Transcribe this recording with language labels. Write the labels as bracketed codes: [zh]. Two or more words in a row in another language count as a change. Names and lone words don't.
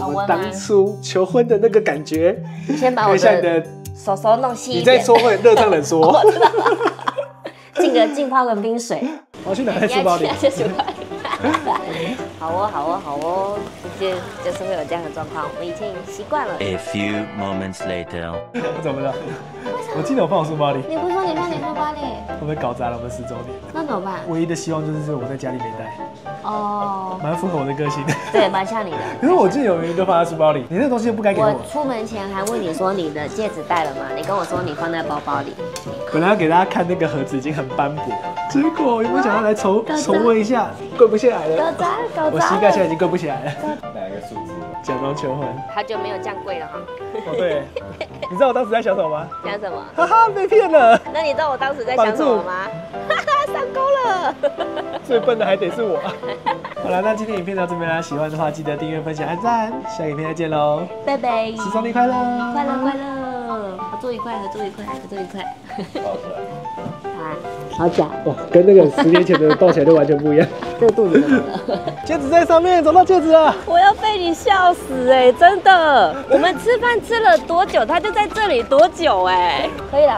[zh] 我們當初求婚的那個感覺。先把我的手弄細一點。你在說會熱脹冷縮。我知道。浸泡個冰水。我要去拿在書包裡。好哦，好哦，好哦，就是会有這樣的狀況，我已經習慣了。 [en] A few moments later， [zh] 我怎麼了？我記得我放我書包裡。你不說你放你書包裡？会不會搞砸了我們10周年？那怎麼辦？唯一的希望就是我在家裡沒帶。哦，蠻符合我的個性的。對，蠻像你的。可是我記得有明明都放在書包裡，你那個東西就不該給我。我出門前還問你說你的戒指帶了嗎？你跟我說你放在包包裡。本來要給大家看那個盒子已經很斑駁，結果有沒有想要來重溫一下？跪不下來了。我膝蓋現在已經跪不起來了。哪一個數字？假裝求婚。好久沒有這樣跪了哈。哦对，你知道我當時在想什麼嗎？想什麼？哈哈，被騙了。那你知道我當時在想什麼嗎？哈哈，上鈎了。最笨的還得是我。好了，那今天影片到這邊啦，喜歡的話記得訂閱、分享、按讚，下個影片再見嘍，拜拜 13週年快樂，快樂快樂，合作愉快，合作愉快，合作愉快。抱出来。好假哇，跟那個10年前的抱起來就完全不一樣。這個肚子怎麼了？戒指在上面，找到戒指了。我要被你笑死哎，真的。我們吃飯吃了多久，它就在這裡多久哎。可以了，